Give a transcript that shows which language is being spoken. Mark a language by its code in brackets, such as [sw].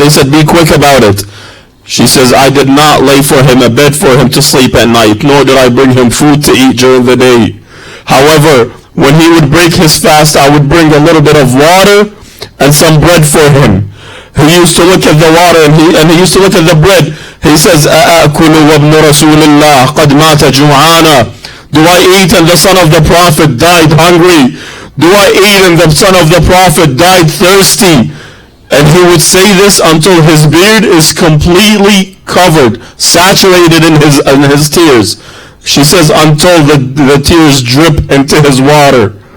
[en] They said, be quick about it. She says, I did not lay for him a bed for him to sleep at night, nor did I bring him food to eat during the day. However, when he would break his fast, I would bring a little bit of water and some bread for him. He used to look at the water and he used to look at the bread. He says, [ar] أَأَكُلُ وَابْنُ رَسُولِ اللَّهِ قَدْ مَاتَ جُوعَانًا. [en] Do I eat and the son of the Prophet died hungry? Do I eat and the son of the Prophet died thirsty? And he would say this until his beard is completely covered, saturated in his tears. She says, until the tears drip into his water.